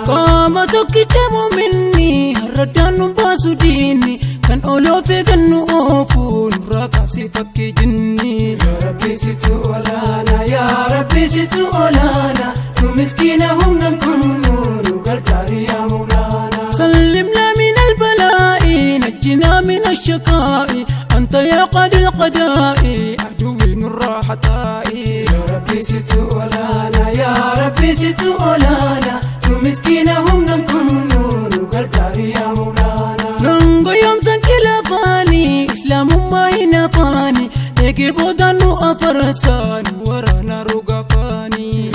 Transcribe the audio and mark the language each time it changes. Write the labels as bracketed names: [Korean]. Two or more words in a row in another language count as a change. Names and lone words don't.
[Oromo] Qaama tokkicha muuminni, har'a daan nu baasu diinni, kan oloofe kan nu oofu, nurraa kaasee fakkii jinni. Yaa Rabbi, situ olaana, yaa Rabbi, situ olaana. Nu miskiina humna hin qabnu, nu gargaari [Arabic] يا مولانا. سلمنا من البلاء، نجنا من الشقاء، أنت يا قاضي القضاء. [Oromo] aduwwi nurraa hataa'i. Yaa Rabbi situ olaana, yaa Rabbi situ olaana, nu miskiina humna hin qabnu, nu gargaari [Arabic] يا مولانا. [Oromo] Nan goyoomsan kila faani, Islaamummaa hin afaani, eegee boodaan nu afarsaa, nu waraana roga faani.